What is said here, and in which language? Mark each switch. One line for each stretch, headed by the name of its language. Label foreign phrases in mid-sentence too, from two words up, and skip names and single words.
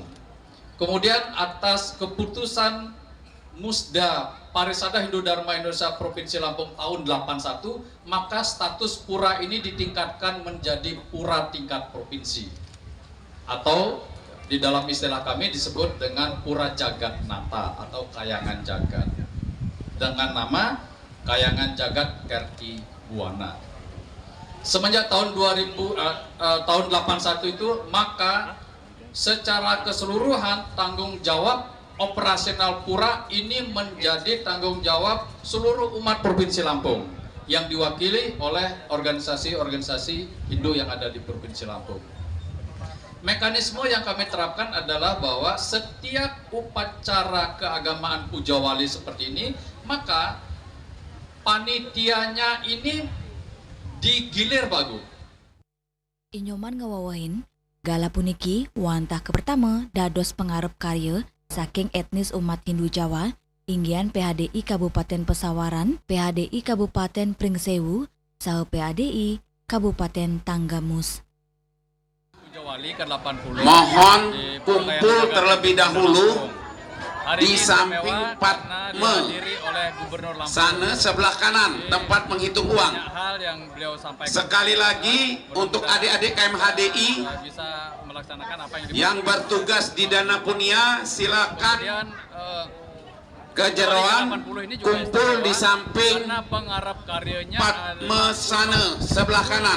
Indonesian: Kemudian atas keputusan Musda Parisada Hindu Dharma Indonesia Provinsi Lampung tahun 81, maka status pura ini ditingkatkan menjadi pura tingkat provinsi. Atau di dalam istilah kami disebut dengan pura jagat nata atau kayangan jagat. Dengan nama Kayangan Jagat Kerti Buana. Semenjak tahun 81 itu, maka secara keseluruhan tanggung jawab operasional pura ini menjadi tanggung jawab seluruh umat Provinsi Lampung yang diwakili oleh organisasi-organisasi Hindu yang ada di Provinsi Lampung. Mekanisme yang kami terapkan adalah bahwa setiap upacara keagamaan pujawali seperti ini, maka panitianya ini digilir bagus.
Balinese: Inyoman ngawawahin, gala puniki wantah ke pertama dados pengarep karya saking etnis umat Hindu Jawa, inggian PHDI Kabupaten Pesawaran, PHDI Kabupaten Pringsewu, saha PHDI Kabupaten Tanggamus.
Indonesian: Mohon kumpul terlebih dahulu di samping Padme sana sebelah kanan tempat menghitung uang. Sekali lagi untuk adik-adik KMHDI yang bertugas di Dana Punia, silakan ke jeroan kumpul di samping Padme sana sebelah kanan.